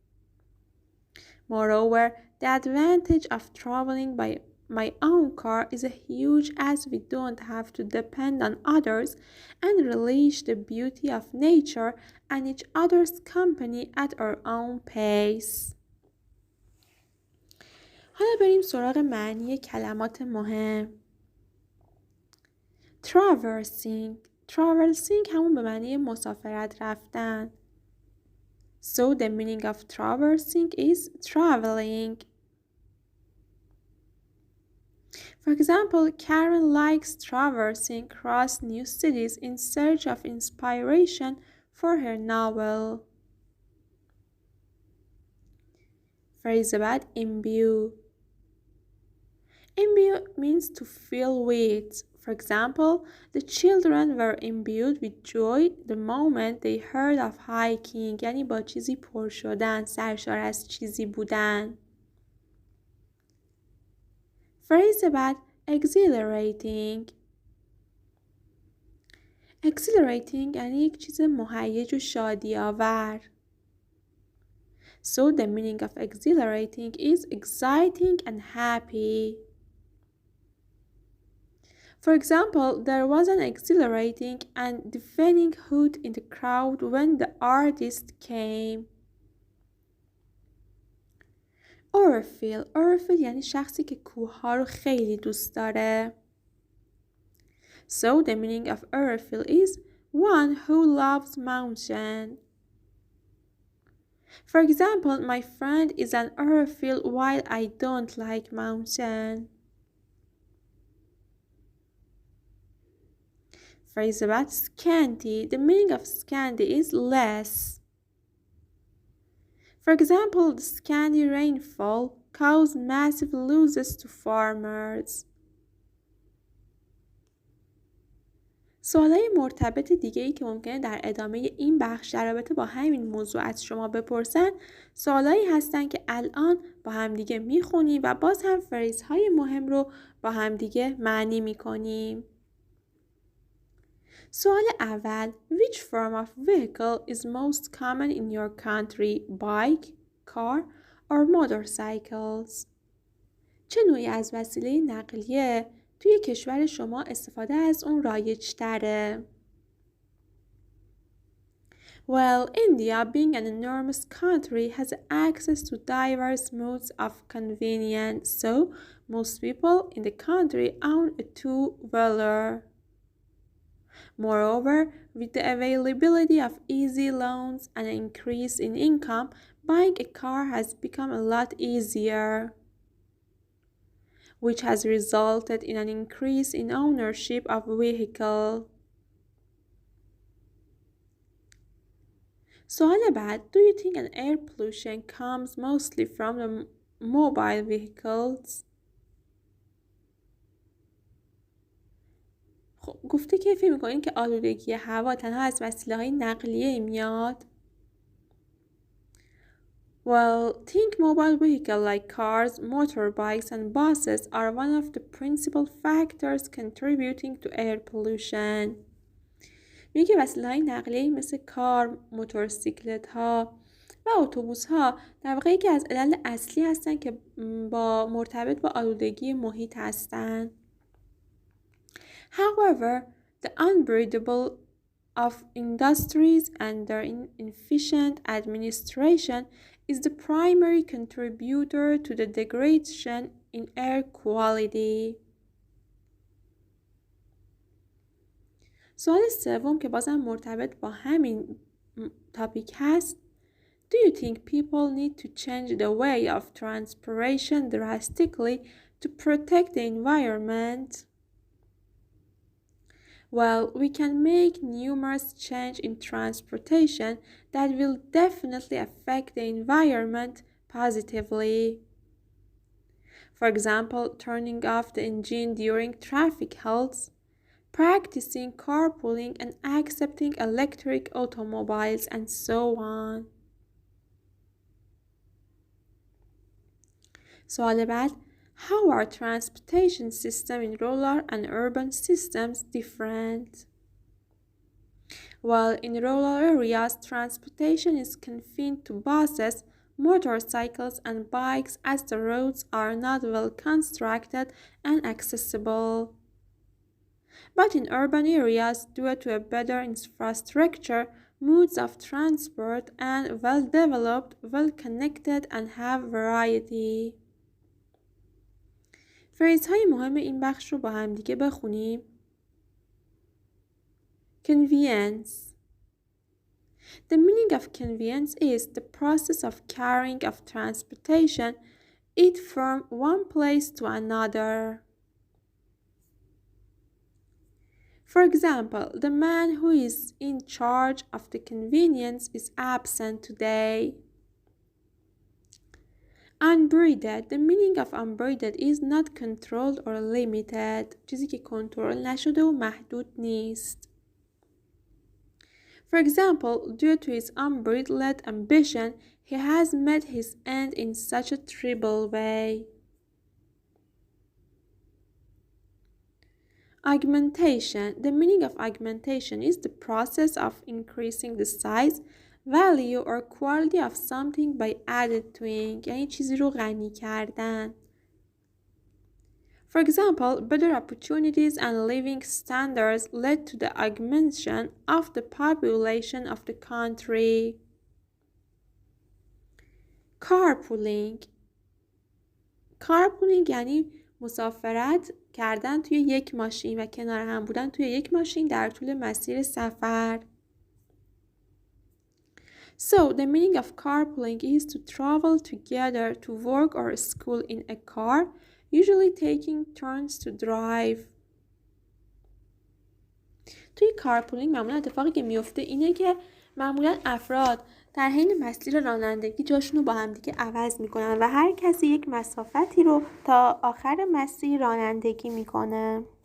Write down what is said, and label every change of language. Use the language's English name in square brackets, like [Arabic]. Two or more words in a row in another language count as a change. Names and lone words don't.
[English] Moreover, the advantage of traveling by my own car is huge as we don't have to depend on others and relish the beauty of nature and each other's company at our own pace. [Persian] حالا بریم سراغ معنی کلمات مهم. Traversing همون به معنی مسافرت رفتن. [English] So the meaning of traversing is traveling. For example, Karen likes traversing across new cities in search of inspiration for her novel. Phrase بعد imbue. Imbue means to fill with. For example, the children were imbued with joy the moment they heard of hiking. [Persian] یعنی با چیزی پر شدن، سرشار از چیزی بودن. [English] Phrase بعد exhilarating. [Persian] Exhilarating یعنی یک چیز مهیج و شادی آور. [English] So the meaning of exhilarating is exciting and happy. For example, there was an exhilarating and deafening hoot in the crowd when the artist came. [Persian] Aerophile یعنی شخصی که کوه‌ها رو خیلی دوست داره. [English] So the meaning of aerophile is one who loves mountain. For example, my friend is an aerophile while I don't like mountain. Phrase about scanty. The meaning of scanty is less. For example, the scanty rainfall caused massive losses to farmers. [Persian] سوالای مرتبط دیگه‌ای که ممکنه در ادامه این بخش در رابطه با همین موضوع از شما بپرسن سوالایی هستن که الان با همدیگه میخونیم و باز هم فریزهای مهم رو با همدیگه معنی میکنیم. سوال اول [English] Which form of vehicle is most common in your country? Bike, car or motorcycles? [Persian] چه نوعی از وسیله نقلیه توی کشور شما استفاده از اون رایج تره؟ [English] Well, India, being an enormous country, has access to diverse modes of convenience, so most people in the country own a two-wheeler. Moreover, with the availability of easy loans and an increase in income, buying a car has become a lot easier, which has resulted in an increase in ownership of vehicle. [Persian] سوال بعد [English] Do you think an air pollution comes mostly from the mobile vehicles? [Persian] خب گفته که فکر می‌کنین که آلودگی هوا تنها از وسیله‌های نقلیه میاد؟ [English] Well, think mobile vehicles like cars, motorbikes and buses are one of the principal factors contributing to air pollution. [Persian] میگه وسیله‌های نقلیه مثل کار، موتورسیکلت‌ها و اتوبوس‌ها در واقع یکی از علل اصلی هستن که مرتبط با آلودگی محیط هستن. [English] However, the unavoidable of industries and their inefficient administration is the primary contributor to the degradation in air quality. [Persian] سوال سوم که بازم مرتبط با همین تاپیک هست. [English] Do you think people need to change the way of transportation drastically to protect the environment? Well, we can make numerous changes in transportation that will definitely affect the environment positively. For example, turning off the engine during traffic halts, practicing carpooling and accepting electric automobiles, and so on. [Persian] سوال بعد [English] How are transportation systems in rural and urban systems different? Well, in rural areas, transportation is confined to buses, motorcycles and bikes as the roads are not well constructed and accessible. But in urban areas, due to a better infrastructure, modes of transport and well-developed, well-connected and have variety. [Persian] فریزهای مهم این بخش رو با هم دیگه بخونیم. [English] Convenience. The meaning of convenience is the process of carrying of transportation it from one place to another. For example, the man who is in charge of the convenience is absent today. Unbridled. The meaning of unbridled is not controlled or limited. [Persian] چیزی که کنترل نشده و محدود نیست. [English] For example, due to his unbridled ambition, he has met his end in such a trivial way. Augmentation. The meaning of augmentation is the process of increasing the size, value or quality of something by adding. [Persian] یعنی چیزی رو غنی کردن. [English] For example, better opportunities and living standards led to the augmentation of the population of the country. Carpooling. [Persian] Carpooling یعنی مسافرت کردن توی یک ماشین و کنار هم بودن توی یک ماشین در طول مسیر سفر. [English] So, the meaning of carpooling is to travel together to work or school in a car, usually taking turns to drive. [Persian] توی کارپولینگ معمولا اتفاقی که میفته اینه که معمولا افراد در حین مسیر رانندگی جاشون رو با هم دیگه عوض میکنن و هر کسی یک مسافتی رو تا آخر مسیر رانندگی میکنه.